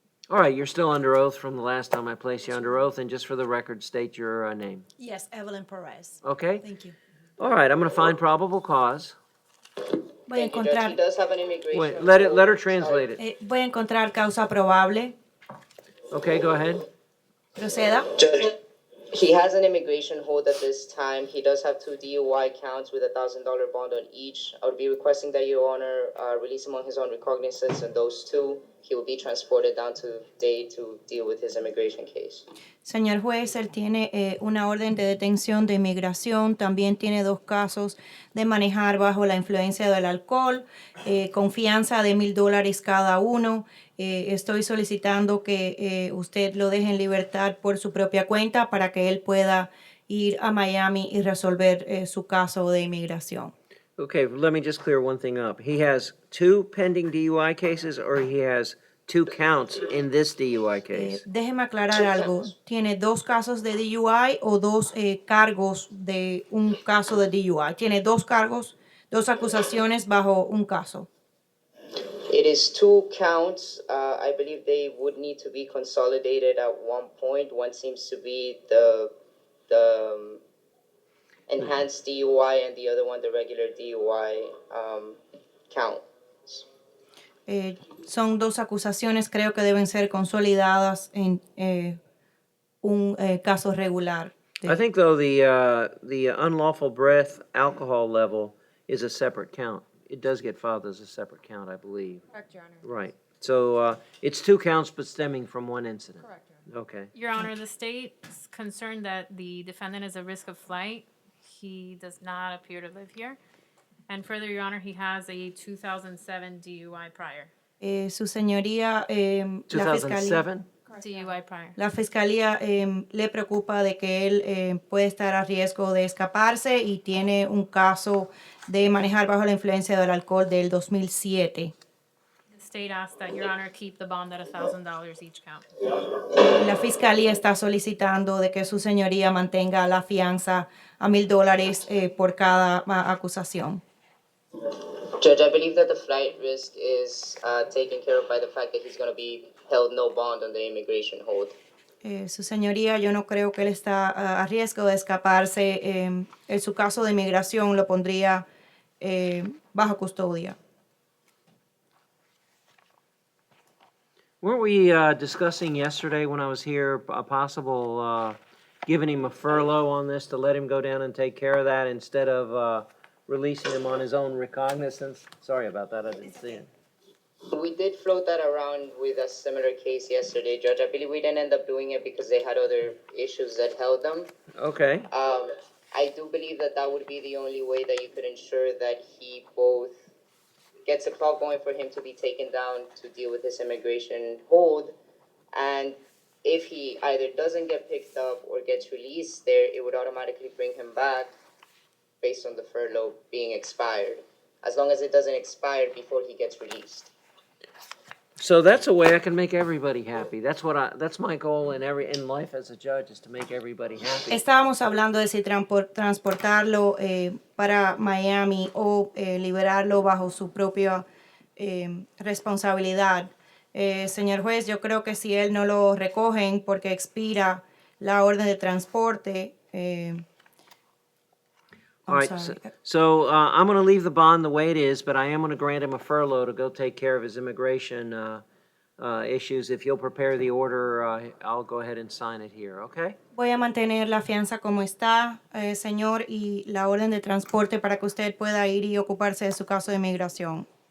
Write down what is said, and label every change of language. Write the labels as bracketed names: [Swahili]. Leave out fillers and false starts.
[English] All right, you're still under oath from the last time I placed you under oath, and just for the record, state your name. Yes, Evelyn Perez. Okay. Thank you. All right, I'm gonna find probable cause. [Spanish] Voy a [English] Thank you, Judge. He [Spanish] encontrar, [English] does have an immigration. Wait, let her translate it. [Spanish] voy a encontrar causa probable. [English] Okay, go ahead. [Spanish] Proceda. [English] Judge, he has an immigration hold at this time. He does have 2 DUI counts with $1,000 bond on each. I would be requesting that Your Honor release him on his own recognizance on those 2. he will be transported down to Dade to deal with his immigration case. [Spanish] Señor juez, él tiene una orden de detención de inmigración, también tiene 2 casos de manejar bajo la influencia del alcohol, con fianza de $1,000 cada uno. Estoy solicitando que usted lo deje en libertad por su propia cuenta para que él pueda ir a Miami y resolver su caso de inmigración. [English] Okay, let me just clear one thing up. He has 2 pending DUI cases, or he has 2 counts in this DUI case? [Spanish] Déjeme aclarar algo. ¿Tiene 2 casos de DUI o 2 cargos de un caso de DUI? Tiene 2 cargos, 2 acusaciones bajo un caso. [English] It is 2 counts. I believe they would need to be consolidated at one point. One seems to be the enhanced DUI, and the other one the regular DUI count. [Spanish] Son 2 acusaciones, creo que deben ser consolidadas en un caso regular. [English] I think, though, the unlawful breath alcohol level is a separate count. It does get filed as a separate count, I believe. Correct, Your Honor. Right. So it's 2 counts, but stemming from one incident. Correct, Your Honor. Okay. Your Honor, the state's concerned that the defendant is a risk of flight. He does not appear to live here. And further, Your Honor, he has a 2007 DUI prior. [Spanish] Su señoría, la fiscalía, [English] 2007? DUI prior. [Spanish] la fiscalía le preocupa de que él puede estar a riesgo de escaparse y tiene un caso de manejar bajo la influencia del alcohol del 2007. [English] The state asks that Your Honor keep the bond at $1,000 each count. [Spanish] La fiscalía está solicitando de que su señoría mantenga la fianza a $1,000 por cada acusación. [English] Judge, I believe that the flight risk is taken care of by the fact that he's going to be held no bond on the immigration hold. [Spanish] Su señoría, yo no creo que él está a riesgo de escaparse. En su caso de inmigración lo pondría bajo custodia. [English] Weren't we discussing yesterday when I was here a possible giving him a furlough on this to let him go down and take care of that instead of releasing him on his own recognizance? Sorry about that, I didn't see it. We did float that around with a similar case yesterday, Judge. I believe we didn't end up doing it because they had other issues that held them. Okay. I do believe that that would be the only way that you could ensure that he both gets a clock going for him to be taken down to deal with his immigration hold, and if he either doesn't get picked up or gets released there, it would automatically bring him back based on the furlough being expired, as long as it doesn't expire before he gets released. So that's a way I can make everybody happy. That's my goal in life as a judge, is to make everybody happy. [Spanish] Estábamos hablando de si transportarlo para Miami o liberarlo bajo su propia responsabilidad. Señor juez, yo creo que si él no lo recogen porque expira la orden de transporte. [English] All right, so I'm going to leave the bond the way it is, but I am going to grant him a furlough to go take care of his immigration issues. If you'll prepare the order, I'll go ahead and sign it here, okay? [Spanish] Voy a mantener la fianza como está, señor, y la orden de transporte para que usted pueda ir y ocuparse de su caso de inmigración.